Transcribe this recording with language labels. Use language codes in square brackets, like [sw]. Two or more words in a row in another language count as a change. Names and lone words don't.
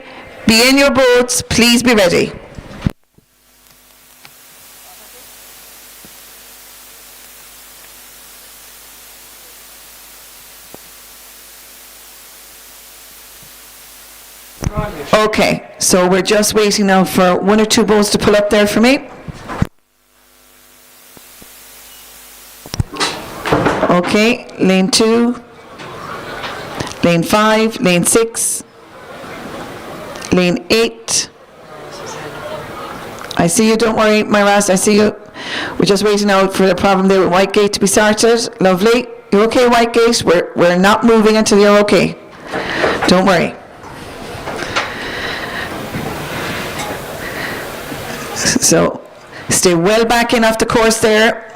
[en] Be in your boats, please be ready. Okay, so we're just waiting now for 1 or 2 boats to pull up there for me. Okay, lane 2, lane 5, lane 6, lane 8. I see you, don't worry, Myras, I see you. We're just waiting out for the problem there with Whitegate to be sorted. Lovely. You okay, Whitegate? We're not moving until you're okay. Don't worry. So, stay well back in off the course there.